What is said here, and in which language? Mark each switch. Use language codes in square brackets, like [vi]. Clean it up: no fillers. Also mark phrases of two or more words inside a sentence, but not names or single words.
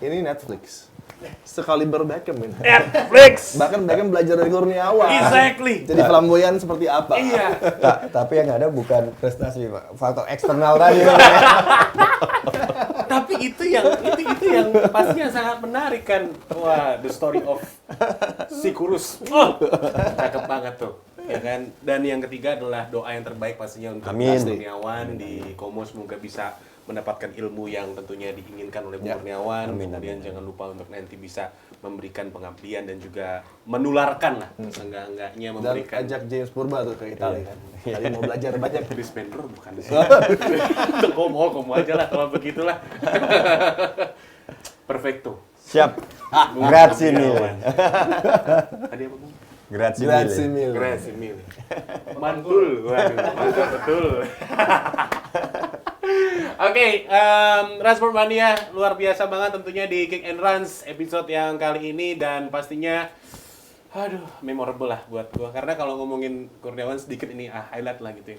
[id] Ini Netflix. Sekaliber Beckham ini. Netflix. Bahkan Beckham belajar dari Kurniawan. Exactly. Jadi flamboyan seperti apa? Iya. Tapi yang ada bukan prestasi, Pak. Faktor eksternal tadi. Tapi itu yang pastinya sangat menarik kan. Wah, [en] the story of [id] si Kurus. Oh, cakep banget tuh. Ya kan? Dan yang ketiga adalah doa yang terbaik pastinya untuk Amin. Mas Kurniawan di Komo, semoga bisa mendapatkan ilmu yang tentunya diinginkan oleh Bung Kurniawan. Amin, Kemudian jangan lupa untuk nanti bisa memberikan pengabdian dan juga menularkan lah seenggak-enggaknya Dan memberikan. ajak James Purba tuh ke Italia kan. Tadi mau belajar banyak. Chris Bender bukan di sini. Komo aja lah kalau begitulah. Perfecto. Siap. Bung [it] Grazie [id] Kurniawan. [it] mille. [id] Tadi apa Bung? [it] Grazie Grazie mille. mille. Grazie mille. [id] Mantul. Waduh, mantul betul. Oke, Transport Mania luar biasa banget tentunya di Kick and Runs episode yang kali ini, dan pastinya aduh, memorable lah buat gua, karena kalau ngomongin Kurniawan sedikit ini highlight lah gitu ya.